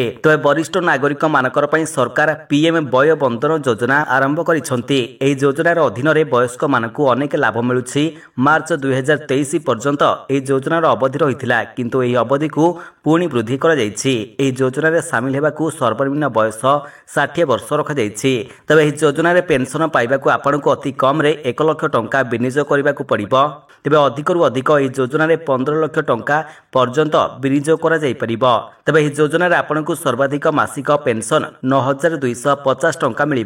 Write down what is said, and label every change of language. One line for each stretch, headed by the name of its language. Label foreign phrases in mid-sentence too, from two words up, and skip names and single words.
Odia: ତ ବରିଷ୍ଠ ନାଗରିକ ମାନଙ୍କ ପାଇଁ ସରକାର ପିଏମ ବୟ ବନ୍ଧନ ଯୋଜନା ଆରମ୍ଭ କରିଛନ୍ତି। ଏହି ଯୋଜନାର ଅଧୀନ ରେ ବୟସ୍କ ମାନଙ୍କୁ ଅନେକ ଲାଭ ମିଳୁଛି। ମାର୍ଚ୍ଚ 2023 ପର୍ଯ୍ୟନ୍ତ ଏହି ଯୋଜନାର ଅବଧି ରହିଥିଲା, କିନ୍ତୁ ଏହି ଅବଧି କୁ ପୁଣି ବୃଦ୍ଧି କରା ଯାଉଛି। ଏହି ଯୋଜନା ରେ ସାମିଲ ହେବାକୁ ସର୍ବନିମ୍ନ ବୟସ ବୟସ 60 ବର୍ଷ ରଖାଯାଇଛି। ତେବେ ଏହି ଯୋଜନାରେ ପେନ୍ସନ୍ ପାଇବାକୁ ଆପଣଙ୍କୁ ଅତି କମ୍ରେ 1 ଲକ୍ଷ ଟଙ୍କା ବିନିଯୋଗ କରିବାକୁ ପଡ଼ିବ। ତେବେ ଅଧିକରୁ ଅଧିକ ଏହି ଯୋଜନାରେ 15 ଲକ୍ଷ ଟଙ୍କା ପର୍ଯ୍ୟନ୍ତ ବିନିଯୋଗ କରାଯାଇପାରିବ। ତେବେ ଏହି ଯୋଜନାରେ ଆପଣଙ୍କୁ ସର୍ବାଧିକ ମାସିକ ପେନ୍ସନ୍ 9,250 ଟଙ୍କା ମିଳିବ।